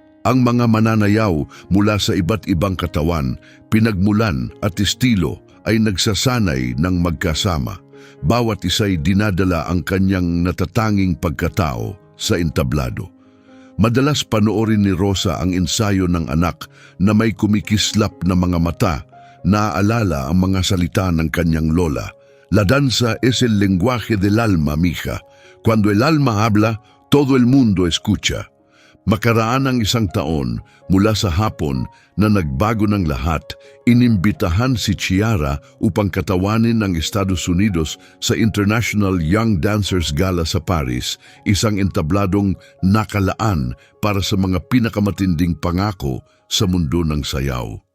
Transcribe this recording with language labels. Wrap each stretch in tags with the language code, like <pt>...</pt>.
<tl>Ang mga mananayaw mula sa iba't ibang katawan, pinagmulan at estilo ay nagsasanay ng magkasama. Bawat isa'y dinadala ang kanyang natatanging pagkatao sa entablado. Madalas panoorin ni Rosa ang ensayo ng anak na may kumikislap na mga mata, naaalala ang mga salita ng kanyang lola.</tl> <es>"La danza es el lenguaje del alma, mija. Cuando el alma habla, todo el mundo escucha."</es> <tl>Makaraan ang isang taon mula sa hapon na nagbago ng lahat, inimbitahan si Chiara upang katawanin ng Estados Unidos sa International Young Dancers Gala sa Paris, isang entabladong nakalaan para sa mga pinakamatinding pangako sa mundo ng sayaw.</tl>